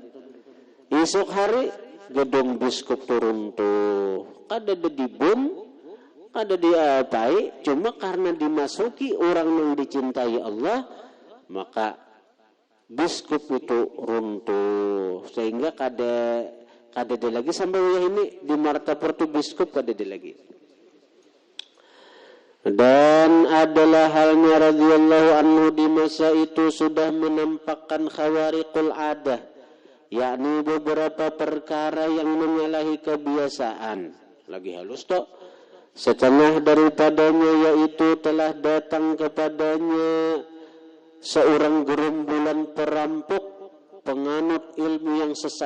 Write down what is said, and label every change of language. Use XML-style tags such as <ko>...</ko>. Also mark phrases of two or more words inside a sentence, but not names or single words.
<bjn>Esok hari gedung bioskop turun tuh, kada ada dibom, kada diapai, cuma karena dimasuki orang yang dicintai Allah, maka bioskop itu runtuh sehingga kada ada lagi sampai ini di Martapura tu bioskop kada ada lagi.</bjn> <id>Dan adalah halnya</id> <ar>radhiyallahu anhu</ar> <id>di masa itu sudah menampakkan</id> <ar>khawariqul adah,</ar> <id>yakni beberapa perkara yang menyalahi kebiasaan.</id> <bjn>Lagi halus toh.</bjn> <id>Setengah daripadanya yaitu telah datang kepadanya seorang gerombolan perampok penganut ilmu yang sesat.</id>